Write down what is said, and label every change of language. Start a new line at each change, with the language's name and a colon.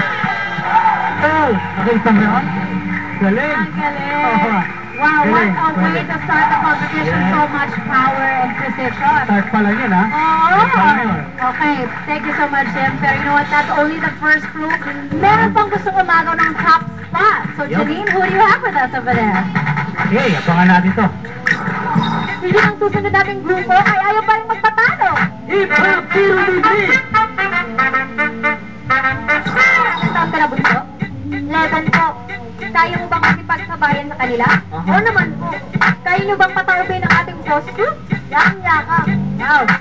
Filipino: Nakita mo yun? Galing! Ang galing!
English: Wow, what a way to start the competition. So much power and precision.
Filipino: Start pa lang yun, ha? Oh! Start pa lang yun.
English: Okay, thank you so much, Jim. Pero you know what, that's only the first clue.
Filipino: Meron pang gusto umagaw ng top spot.
English: So, Janine, who do you have with us over there?
Filipino: Okay, abangan natin to. Hindi ang susunod nating grupo ay ayaw pa rin magpatalo. Hip-hop, PUDB! Ang taon ka na, Bunso? 11 po. Kaya mo bang makipagsabayan sa kanila? Oo naman po. Kaya nyo bang patawin ang ating boss group? Yakang-yakang. Wow.